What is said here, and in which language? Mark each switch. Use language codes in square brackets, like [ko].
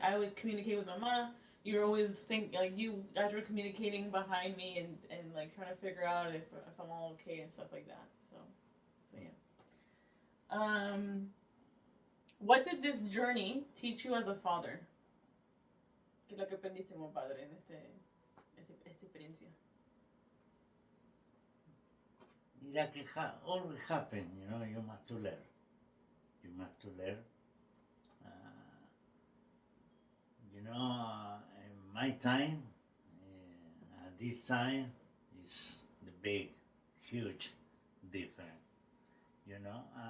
[en] I always communicate with Mama. You're always you guys were communicating behind me and like trying to figure out if I'm all okay and stuff like that. So yeah. Um, what did this journey teach you as a father? [es] ¿Qué es lo que aprendiste como padre en esta experiencia? [en] Like it always happen, you must to learn. You must to learn. In my time, at this time, is the big, huge difference. You know,